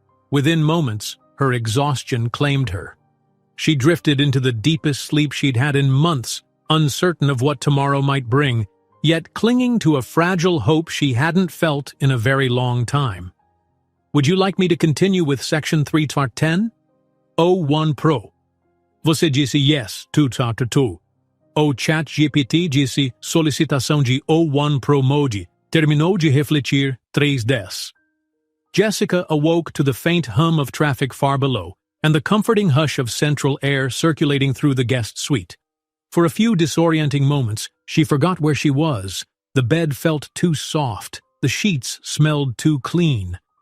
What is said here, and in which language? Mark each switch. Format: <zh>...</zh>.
<en>Within moments, her exhaustion claimed her. She drifted into the deepest sleep she'd had in months, uncertain of what tomorrow might bring, yet clinging to a fragile hope she hadn't felt in a very long time. Would you like me to continue with Section 3 Part 10?</en> <pt>O1 Pro. Você disse yes, tu. O chat GPT disse solicitação de O1 Pro Mode. Terminou de refletir 310.</pt> <en>Jessica awoke to the faint hum of traffic far below and the comforting hush of central air circulating through the guest suite. For a few disorienting moments, she forgot where she was. The bed felt too soft. The sheets smelled too clean.</en>